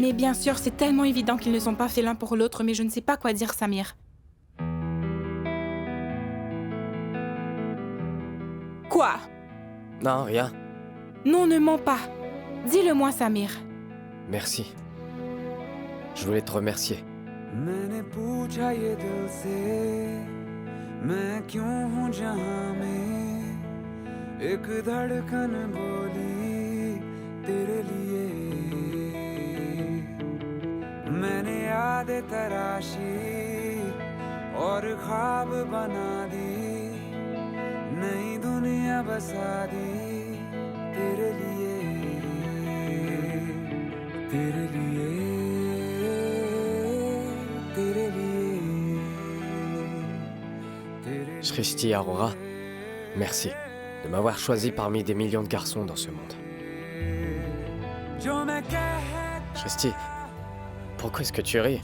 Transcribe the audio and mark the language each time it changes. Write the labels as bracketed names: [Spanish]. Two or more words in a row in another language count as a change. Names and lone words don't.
[French] Mais bien sûr, c'est tellement évident qu'ils ne sont pas faits l'un pour l'autre, mais je ne sais pas quoi dire, Samir. Quoi? Non, rien. Non, ne mens pas. Dis-le-moi, Samir. Merci. Je voulais te remercier. [Hindi] मैंने पूछा ये दिल से मैं क्यों हूँ जहाँ में एक धड़कन बोली तेरे लिए मैंने यादें तराशी और ख्वाब बना दी नई दुनिया बसा दी तेरे लिए तेरे लिए [French] Shristi Arora, merci de m'avoir choisi parmi des millions de garçons dans ce monde. Shristi, pourquoi est-ce que tu ris?